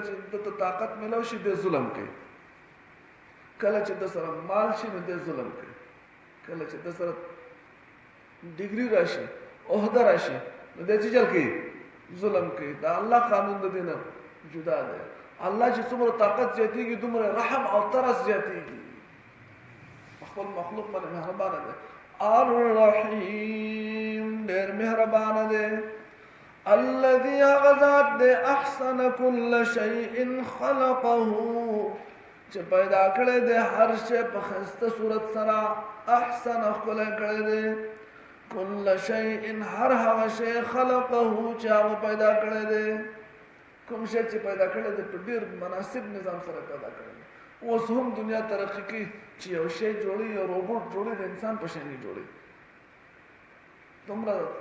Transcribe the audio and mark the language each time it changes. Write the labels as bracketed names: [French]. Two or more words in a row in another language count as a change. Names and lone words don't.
[Pashto] چې د طاقت ملو شي د ظلم کوي کله چې د سره مال شي نو د ظلم کوي کله چې د سره ډیګري راشي عہده راشي نو د چل کوي ظلم کوي دا الله قانون د دینه جدا دی الله چې څومره طاقت زیاتېږي دومره رحم او ترس زیاتېږي خپل مخلوق باندې مهربان دی الرحیم ډېر مهربان دی [Arabic] الذي غزات دے احسن كل شيء خلقه [Pashto] چې پیدا کړی دی هر شی په ښایسته صورت سره احسن ښکلی کړی دی [Arabic] كل شيء [Pashto] هر هغه شی خلقه چې هغه پیدا کړی دی کوم شی چې پیدا کړی دی په ډېر مناسب نظام سره پیدا کړی دی اوس هم دنیا ترقي کوي چې یو شی جوړي یو روبوټ جوړي د انسان په شان یې جوړي دومره